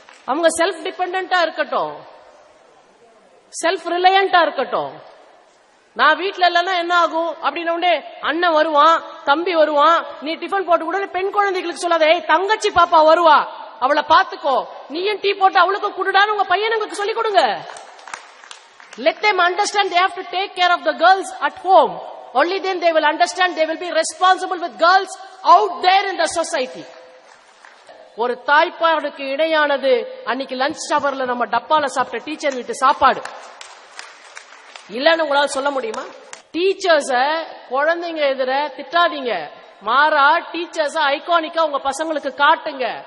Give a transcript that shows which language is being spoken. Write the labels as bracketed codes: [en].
[ta] அவங்க செல்ஃப் டிபெண்டா இருக்கட்டும், செல்ஃப் ரிலையண்டா இருக்கட்டும். நான் வீட்டுல இல்லைன்னா என்ன ஆகும் அப்படின்னு அண்ணன் வருவான், தம்பி வருவான், நீ டிஃபன் போட்டு கூட பெண் குழந்தைகளுக்கு சொல்லாத, தங்கச்சி பாப்பா வருவா அவளை பாத்துக்கோ, நீயும் டீ போட்டு அவளுக்கு குடுடான்னு உங்க பையனுங்களுக்கு சொல்லிக் கொடுங்க. [en] Let them understand they have to take care of the girls at home. Only then they will understand they will be responsible with girls out there in the society. [ta] ஒரு தாய்ப்பாடுக்கு இணையானது அன்னைக்கு லஞ்ச் ஹவர்ல நம்ம டப்பால சாப்பிட்ட டீச்சர் வீட்டு சாப்பாடு இல்லன்னு உங்களால சொல்ல முடியுமா? டீச்சர்ஸ குழந்தைங்க எதிர திட்டாதீங்க, மாறா டீச்சர்ஸ ஐகானிக்கா உங்க பசங்களுக்கு காட்டுங்க.